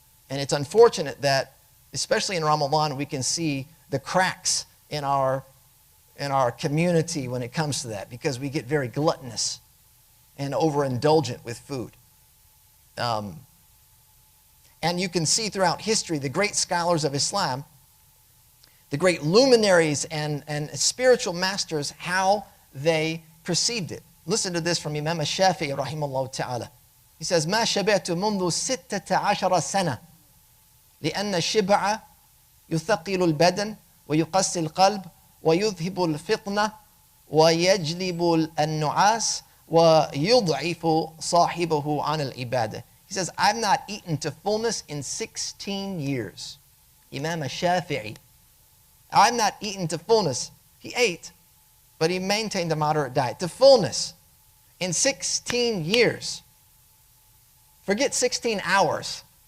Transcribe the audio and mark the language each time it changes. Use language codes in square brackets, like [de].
[en] And it's unfortunate that, especially in Ramadan, we can see the cracks in our community when it comes to that, because we get very gluttonous and overindulgent with food. And you can see throughout history the great scholars of Islam, the great luminaries and spiritual masters, how they perceived it. Listen to this from Imam al-Shafi'i rahimahullah ta'ala. He says, [ar] ما شبعت منذ 16 سنة لأن الشبع يثقل البدن ويقسي القلب ويذهب الفطنة ويجلب النعاس ويضعف صاحبه عن العبادة. [en] He says, I've not eaten to fullness in 16 years. Imam al-Shafi'i. I've not eaten to fullness. He ate, but he maintained a moderate diet. To fullness in 16 years. Forget 16 hours.